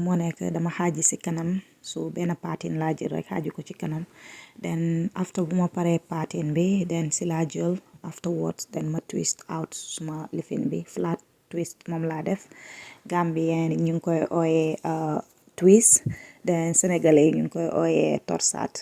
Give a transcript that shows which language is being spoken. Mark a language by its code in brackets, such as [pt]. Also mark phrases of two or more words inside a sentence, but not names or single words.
[wo] moo nekk dama xaaji si kanam, so benn patin laa jël rek xaaji ko ci kanam, [en] then after [wo] bu ma paree patin bi then si laa jël [en] afterwards then [wo] ma [en] twist out [wo] suma lifin bi [en] flat twist [wo] moom laa def. Gambian ñu ngi koy ooyee twist, then sénégalais ñu ngi koy ooyee torsade.